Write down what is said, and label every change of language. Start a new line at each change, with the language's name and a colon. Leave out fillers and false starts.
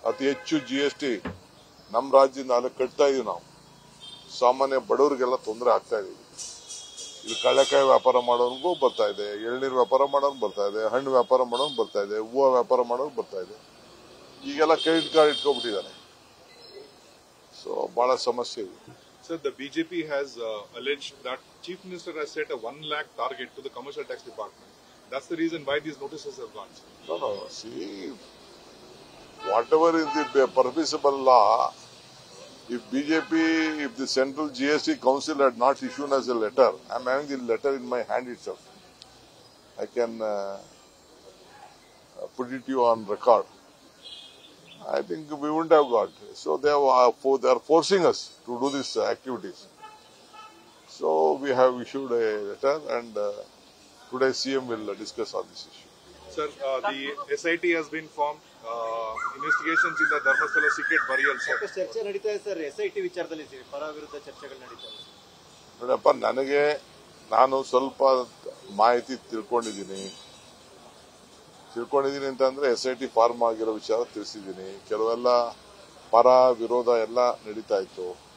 Kannada: ಅತಿ ಹೆಚ್ಚು GST ನಮ್ಮ ರಾಜ್ಯದಿಂದ ಅಲ್ಲಿ ಕಟ್ತಾ ಇದೀವಿ. ನಾವು ಸಾಮಾನ್ಯ ಬಡವರಿಗೆಲ್ಲ ತೊಂದರೆ ಆಗ್ತಾ ಇದೀವಿ. ಇಲ್ಲಿ ಕಳ್ಳೆಕಾಯಿ ವ್ಯಾಪಾರ ಮಾಡೋನ್ಗೂ ಬರ್ತಾ ಇದೆ, ಎಳ್ನೀರು ವ್ಯಾಪಾರ ಮಾಡೋನ್ ಬರ್ತಾ ಇದೆ, ಹಣ್ಣು ವ್ಯಾಪಾರ ಮಾಡೋನ್ ಬರ್ತಾ ಇದೆ, ಹೂವು ವ್ಯಾಪಾರ ಮಾಡೋನ್ ಬರ್ತಾ ಇದೆ. ಈಗೆಲ್ಲ ಕ್ರೆಡಿಟ್ ಕಾರ್ಡ್ ಇಟ್ಕೊಂಡ್ಬಿಟ್ಟಿದ್ದಾರೆ. ಸೊ ಬಹಳ ಸಮಸ್ಯೆ ಇದೆ.
English: Sir, the BJP has alleged that Chief Minister has set a 1 lakh target to the Commercial Tax Department. That's the reason why these notices have gone. No. See, whatever is the permissible law, if the Central GST Council had not issued us a letter, I'm having the letter in my hand itself. I can put it to you on record. I think we wouldn't have got. So they are forcing us to do these activities. So we have issued a letter, and today CM will discuss on this issue. Sir, the SIT has been formed. Investigations in the Dharmasthala secret burial.
Kannada: ಚರ್ಚೆ ನಡೀತಾ ಇದೆ sir. SIT ವಿಚಾರದಲ್ಲಿ ಪರ ವಿರುದ್ಧ ಚರ್ಚೆಗಳು ನಡೀತಾ ಇದೆ. ನೋಡಪ್ಪ, ನಾನು ಸ್ವಲ್ಪ ಮಾಹಿತಿ ತಿಳ್ಕೊಂಡಿದ್ದೀನಿ ಅಂತಂದ್ರೆ SIT ಫಾರ್ಮ್ ಆಗಿರೋ ವಿಚಾರ ತಿಳಿಸಿದ್ದೀನಿ. ಕೆಲವೆಲ್ಲ ಪರ ವಿರೋಧ ಎಲ್ಲ ನಡೀತಾ ಇತ್ತು.